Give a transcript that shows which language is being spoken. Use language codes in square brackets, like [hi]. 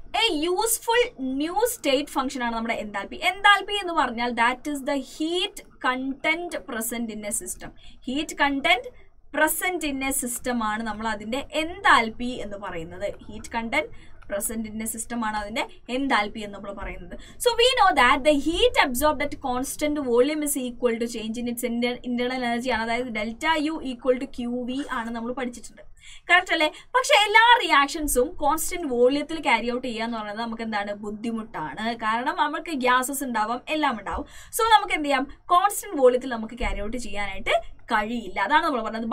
[en] a useful new state function [ml] ആണ് നമ്മുടെ enthalpy. Enthalpy എന്ന് പറഞ്ഞാൽ [en] That is the heat content present in a system. Heat content present in a system [ml] ആണ് നമ്മൾ അതിന്റെ enthalpy എന്ന് പറയുന്നത്. Heat content [en] present in a system [ml] ആണ് അതിന്റെ enthalpy എന്ന് നമ്മൾ പറയുന്നത്. [en] So we know that the heat absorbed at constant volume is equal to change in its internal energy ആണ്. [ml] അതായത് delta U equal to Q V ആണ് നമ്മൾ പഠിച്ചിട്ടുണ്ട്. കറക്റ്റ് അല്ലേ? പക്ഷെ എല്ലാ റിയാക്ഷൻസും കോൺസ്റ്റന്റ് വോള്യത്തിൽ ക്യാരി ഔട്ട് ചെയ്യുക എന്ന് പറയുന്നത് നമുക്ക് എന്താണ്? ബുദ്ധിമുട്ടാണ്. കാരണം നമുക്ക് ഗ്യാസസ് ഉണ്ടാവാം, എല്ലാം ഉണ്ടാവും. സോ നമുക്ക് എന്ത് ചെയ്യാം? കോൺസ്റ്റന്റ് വോള്യത്തിൽ നമുക്ക് ക്യാരി ഔട്ട് ചെയ്യാനായിട്ട് കഴിയില്ല. അതാണ് നമ്മൾ പറഞ്ഞത്.